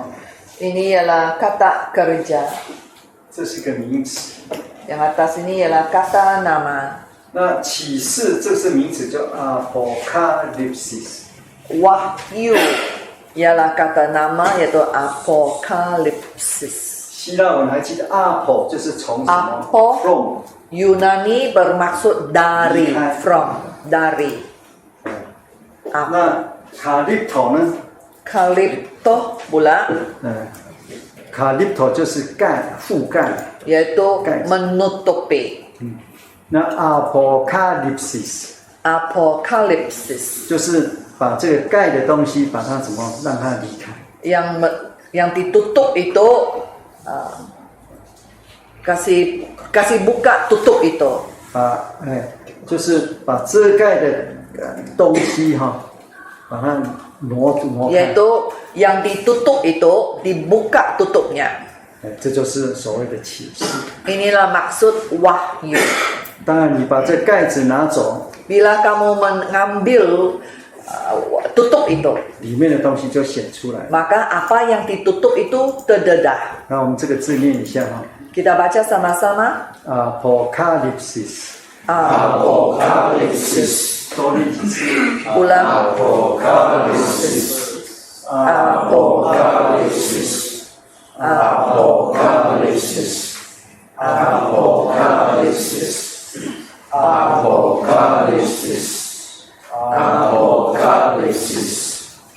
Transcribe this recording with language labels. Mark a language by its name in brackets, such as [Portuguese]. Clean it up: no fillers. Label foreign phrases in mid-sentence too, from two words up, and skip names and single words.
[Malay] Ini ialah kata kerja. [Chinese] 这是一个名词。 [Malay] Yang atas ini ialah kata nama. [Chinese] 那启示这是名词，叫 apocalypse。 [Malay] Wahyu ialah kata nama yaitu apokalipsis. [Chinese] 希腊文还记得 apo 就是从什么 [Malay] Apo from Yunani bermaksud dari, from, dari. [Chinese] 那卡利头呢？ [Malay] Kalipto pula [Chinese] 卡利头就是盖覆盖。 [Malay] yaitu menutupi. [Chinese] 那 apocalypse [Malay] Apokalipsis [Chinese] 就是把这个盖的东西，把它怎么让它离开。 [Malay] yang ditutup itu kasih buka tutup itu. [Chinese] 就是把遮盖的东西哈，把它挪开。 [Malay] Yaitu yang ditutup itu dibuka tutupnya. [Chinese] 这就是所谓的启示。 [Malay] Inilah maksud wahyu. [Chinese] 当然，你把这盖子拿走， [Malay] Bila kamu mengambil tutup itu, [Chinese] 里面的东西就显出来。 [Malay] maka apa yang ditutup itu terdedah. [Chinese] 那我们这个字念一下哈 [Malay] Kita baca sama-sama. [Chinese] ，apocalypse。 [Malay] Apokalipsis. [Chinese] 多念几次。 [Malay] Ulang. [Chinese] Apocalypse。 [Malay] Apokalipsis. [English] Apocalypse. Apocalypse. Apocalypse. Apocalypse.